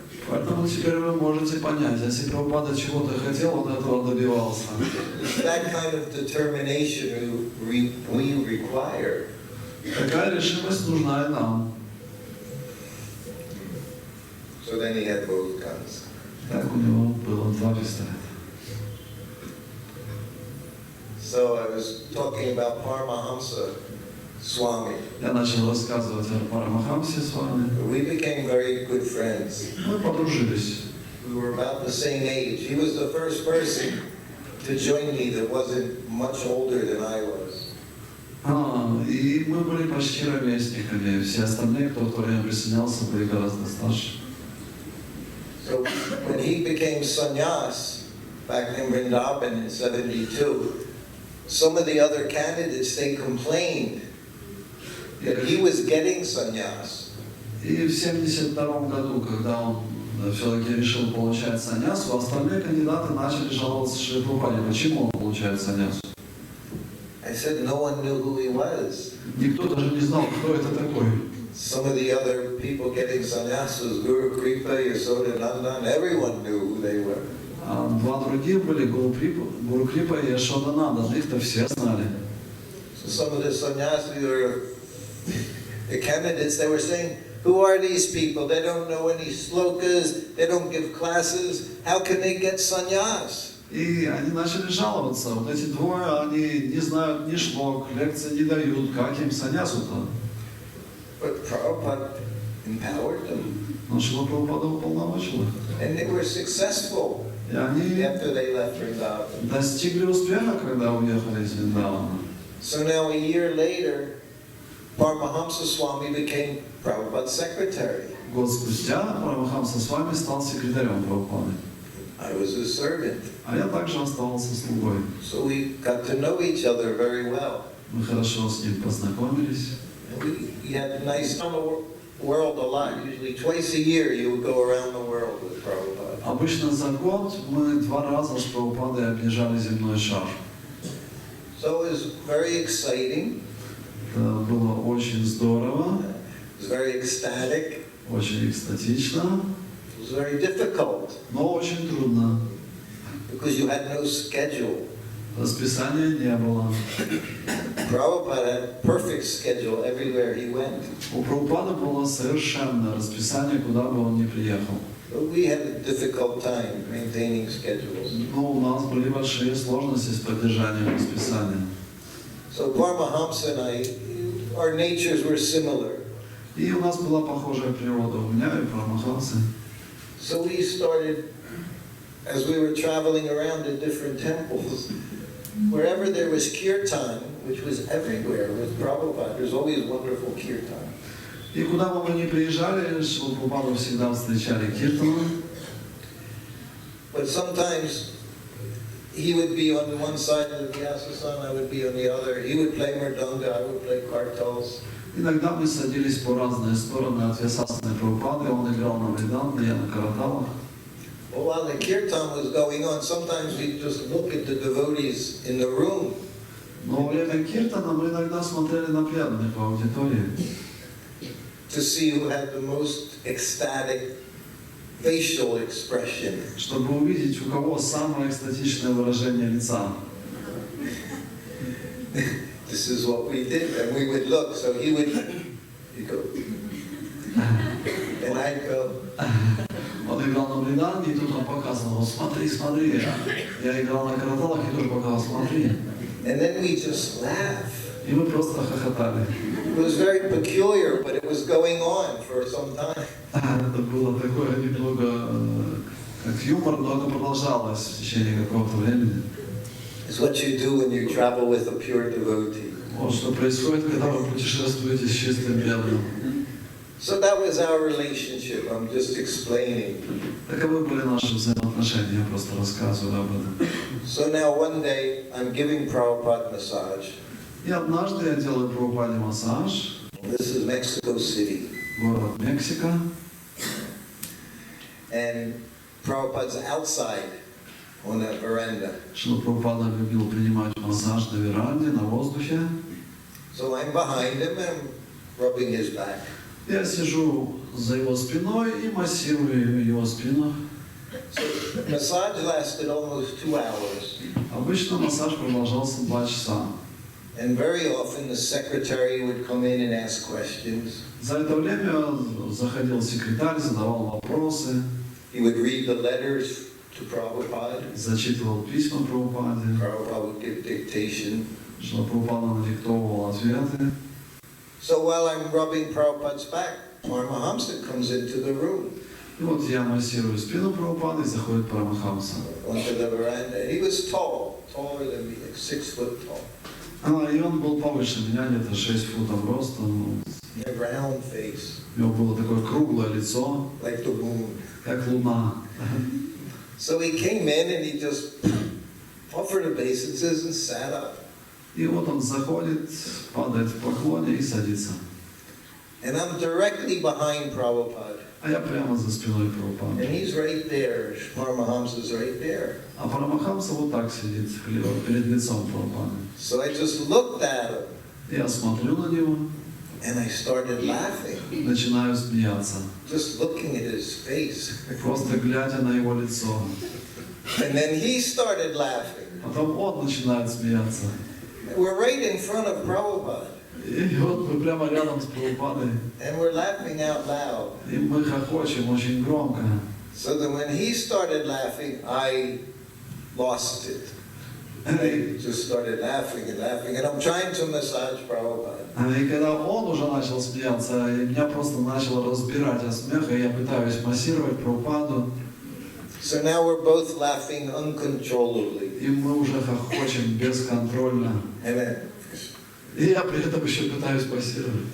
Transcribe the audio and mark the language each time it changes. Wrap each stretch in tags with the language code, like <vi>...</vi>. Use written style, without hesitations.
<ru>Поэтому теперь вы можете понять, если Прабхупада чего-то хотел, он этого добивался.</ru> <en>That kind of determination we require.</en> <ru>Такая решимость нужна и нам.</ru> <en>So then he had both guns.</en> <ru>Так у него было два пистолета.</ru> <en>So I was talking about Paramahamsa Swami.</en> <ru>Я начал рассказывать о Парамахамсе с вами.</ru> <en>We became very good friends.</en> <ru>Мы подружились.</ru> <en>We were about the same age. He was the first person to join me that wasn't much older than I was.</en> <ru>И мы были почти ровесниками. Все остальные, кто в то время присоединялся, были гораздо старше.</ru> <en>So when he became sannyas back in Vrindavan in 72, some of the other candidates, they complained that he was getting sannyas.</en> <ru>И в 1972 году, когда он все-таки решил получать саньясу, остальные кандидаты начали жаловаться Шриле Прабхупаде, почему он получает саньясу.</ru> <en>I said no one knew who he was.</en> <ru>Никто даже не знал, кто это такой.</ru> <en>Some of the other people getting sannyasas, Guru Kripa, Yasodanandan, everyone knew who they were.</en> <ru>А два других были Гуру Крипа и Яшодананда, их-то все знали.</ru> <en>So some of the sannyasis were the candidates, they were saying, who are these people? They don't know any slokas, they don't give classes, how can they get sannyas?</en> <ru>И они начали жаловаться. Вот эти двое, они не знают ни шлок, лекции не дают, как им саньясу-то.</ru> <en>But Prabhupada empowered them.</en> <ru>Но Шрила Прабхупада уполномочил их.</ru> <en>And they were successful</en> <ru>И они</ru> <en>after they left Vrindavan.</en> <ru>достигли успеха, когда уехали из Вриндавана.</ru> <en>So now a year later, Paramahamsa Swami became Prabhupada's secretary.</en> <ru>Год спустя Парамахамса с вами стал секретарем Прабхупады.</ru> <en>I was his servant.</en> <ru>А я также оставался слугой.</ru> <en>So we got to know each other very well.</en> <ru>Мы хорошо с ним познакомились.</ru> <en>We had nice on the world a lot. Usually twice a year you would go around the world with Prabhupada.</en> <ru>Обычно за год мы 2 раза с Прабхупадой объезжали земной шар.</ru> <en>So it was very exciting.</en> <ru>Это было очень здорово,</ru> <en>It was very ecstatic.</en> <ru>очень экстатично,</ru> <en>It was very difficult</en> <ru>но очень трудно.</ru> <en>because you had no schedule.</en> <ru>Расписания не было.</ru> <en>Prabhupada had a perfect schedule everywhere he went.</en> <ru>У Прабхупады было совершенное расписание, куда бы он ни приехал.</ru> <en>But we had a difficult time maintaining schedules.</en> <ru>Но у нас были большие сложности с поддержанием расписания.</ru> <en>So Paramahamsa and I, our natures were similar.</en> <ru>И у нас была похожая природа у меня и Парамахамсы.</ru> <en>So we started, as we were traveling around to different temples, wherever there was kirtan, which was everywhere with Prabhupada, there's always wonderful kirtan.</en> <ru>И куда бы мы ни приезжали, Шрила Прабхупаду всегда встречали киртаном.</ru> <en>But sometimes he would be on one side of the Vyasa-san, I would be on the other. He would play mridanga, I would play kartals.</en> <ru>Иногда мы садились по разные стороны от Вьясасаны Прабхупады, он играл на мриданге, я на караталах.</ru> <en>Well, while the kirtan was going on, sometimes we'd just look at the devotees in the room.</en> <ru>Но во время киртана мы иногда смотрели на преданных в аудитории,</ru> <en>To see who had the most ecstatic facial expression.</en> <ru>чтобы увидеть, у кого самое экстатичное выражение лица.</ru> <en>This is what we did, and we would look. So he'd go, and I'd go.</en> <ru>Он играл на мриданге, и тут он показывал: смотри, смотри. Я играл на караталах, и тоже показывал: смотри.</ru> <en>And then we just laugh.</en> <ru>И мы просто хохотали.</ru> <en>It was very peculiar, but it was going on for some time.</en> <ru>Это было такое немного как юмор, но это продолжалось в течение какого-то времени.</ru> <en>It's what you do when you travel with a pure devotee.</en> <ru>Вот что происходит, когда вы путешествуете с чистым преданным.</ru> <en>So that was our relationship. I'm just explaining.</en> <ru>Таковы были наши взаимоотношения, я просто рассказываю об этом.</ru> <en>So now one day I'm giving Prabhupada massage.</en> <ru>И однажды я делаю Прабхупаде массаж.</ru> <en>This is Mexico City.</en> <ru>Город Мексика.</ru> <en>And Prabhupada's outside on a veranda.</en> <ru>Шрила Прабхупада любил принимать массаж на веранде, на воздухе.</ru> <en>So I'm behind him and rubbing his back.</en> <ru>Я сижу за его спиной и массирую его спину.</ru> <en>So the massage lasted almost 2 hours.</en> <ru>Обычно массаж продолжался 2 часа.</ru> <en>And very often the secretary would come in and ask questions.</en> <ru>За это время заходил секретарь, задавал вопросы.</ru> <en>He would read the letters to Prabhupada.</en> <ru>Зачитывал письма Прабхупаде.</ru> <en>Prabhupada would give dictation.</en> <ru>Шрила Прабхупада надиктовывал ответы.</ru> <en>So while I'm rubbing Prabhupada's back, Paramahamsa comes into the room.</en> <ru>И вот я массирую спину Прабхупады, и заходит Парамахамса.</ru> <en>Onto the veranda. He was tall, taller than me, like 6 foot tall.</en> <ru>И он был повыше меня, где-то 6 футов ростом.</ru> <en>He had a round face,</en> <ru>У него было такое круглое лицо,</ru> <en>like the moon.</en> <ru>как луна.</ru> <en>So he came in and he just offered obeisances and sat up.</en> <ru>И вот он заходит, падает в поклоне и садится.</ru> <en>And I'm directly behind Prabhupada.</en> <ru>А я прямо за спиной</ru> <en>And</en> <ru>Прабхупады.</ru> <en>he's right there. Paramahamsa's right there.</en> <ru>А Парамахамса вот так сидит, перед лицом Прабхупады.</ru> <en>So I just looked at him</en> <ru>Я смотрю на него,</ru> <en>and I started laughing,</en> <ru>начинаю смеяться.</ru> <en>just looking at his face.</en> <ru>Просто глядя на его лицо.</ru> <en>And then he started laughing.</en> <ru>Потом он начинает смеяться.</ru> <en>We're right in front of Prabhupada.</en> <ru>И вот мы прямо рядом с Прабхупадой.</ru> <en>And we're laughing out loud.</en> <ru>И мы хохочем очень громко.</ru> <en>So that when he started laughing, I lost it. I just started laughing and laughing. And I'm trying to massage Prabhupada.</en> <ru>И когда он уже начал смеяться, и меня просто начало разбирать от смеха, и я пытаюсь массировать Прабхупаду.</ru> <en>So now we're both laughing uncontrollably.</en> <ru>И мы уже хохочем бесконтрольно. И я при этом еще пытаюсь массировать.</ru>